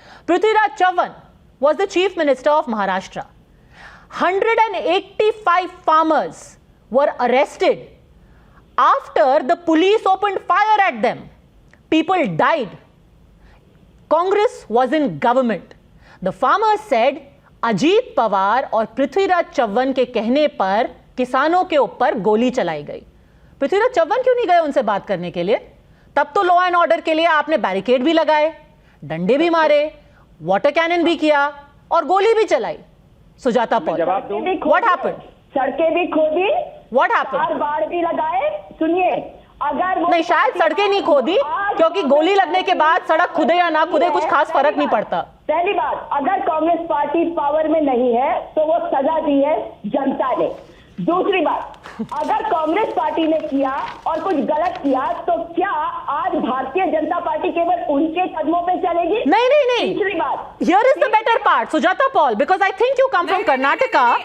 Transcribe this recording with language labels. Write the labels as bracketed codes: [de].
[en] Prithviraj Chavan was the Chief Minister of Maharashtra. 185 farmers were arrested after the police opened fire at them. People died. Congress was in government. The farmers said, [hi] Ajit Pawar और पृथ्वीराज चव्हाण के कहने पर किसानों के ऊपर गोली चलाई गई. पृथ्वीराज चव्हाण क्यों नहीं गए उनसे बात करने के लिए? तब तो लॉ एंड ऑर्डर के लिए आपने बैरिकेड भी लगाए, डंडे भी मारे, वाटर कैनन भी किया और गोली भी चलाई. [en] Sujata Paul, what happened? [hi] सड़कें भी खोदी, [en] What happened? [hi] बाड़ भी लगाए. सुनिए, अगर नहीं, शायद सड़कें नहीं खोदी क्योंकि गोली लगने के बाद सड़क खुदे या ना खुदे कुछ खास फर्क नहीं पड़ता. पहली बात, अगर कांग्रेस पार्टी पावर में नहीं है तो वो सजा दी है जनता ने। दूसरी बात, अगर कांग्रेस पार्टी ने किया और कुछ गलत किया तो क्या आज भारतीय जनता पार्टी केवल उनके कदमों पे चलेगी? नहीं। तीसरी बात, [en] Here is the better part, Sujata Paul, because I think you come from Karnataka.